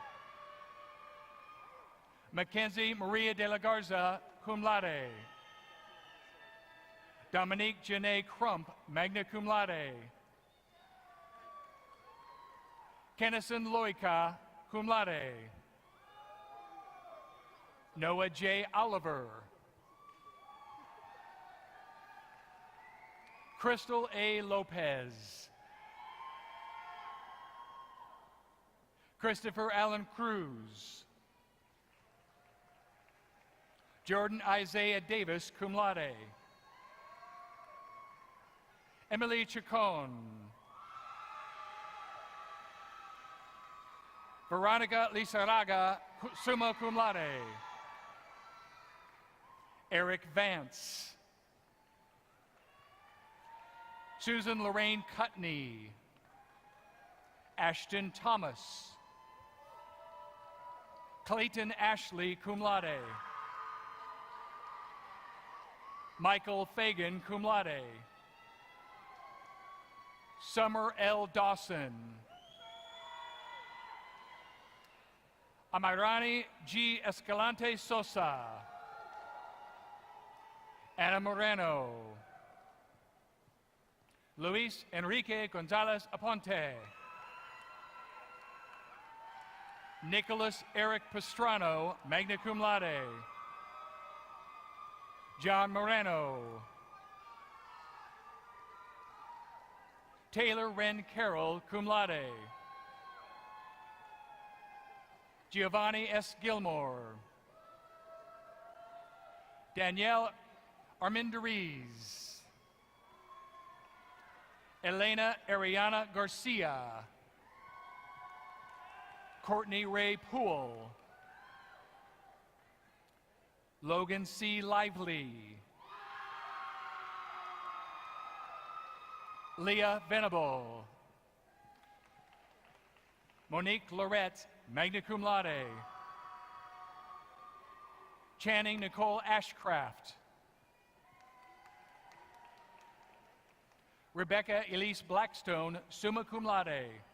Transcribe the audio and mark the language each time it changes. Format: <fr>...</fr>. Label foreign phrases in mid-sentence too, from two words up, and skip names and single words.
<en>Mackenzie Maria de la Garza,</en> <la>cum laude.</la> <en>Dominique Janae Crump,</en> <la>magna cum laude.</la> <en>Kennison Loika,</en> <la>cum laude.</la> <en>Noah J. Oliver. Crystal A. Lopez. Christopher Allen Cruz. Jordan Isaiah Davis,</en> <la>cum laude.</la> <en>Emily Chacon. Veronica Lizarraga,</en> <la>summa cum laude.</la> <en>Eric Vance. Susan Lorraine Cutney. Ashton Thomas. Clayton Ashley,</en> <la>cum laude.</la> <en>Michael Fagan,</en> <la>cum laude.</la> <en>Summer L. Dawson. Amirani G. Escalante Sosa. Ana Moreno. Luis Enrique Gonzalez Aponte. Nicholas Eric Pastrano,</en> <la>magna cum laude.</la> <en>John Moreno. Taylor Wren Carroll,</en> <la>cum laude.</la> <en>Giovanni S. Gilmore. Danielle Armendariz. Elena Ariana Garcia. Courtney Ray Poole. Logan C. Lively. Leah Venable. Monique Lorette,</en> <la>magna cum laude.</la> <en>Channing Nicole Ashcraft. Rebecca Elise Blackstone,</en> <la>summa cum laude.</la>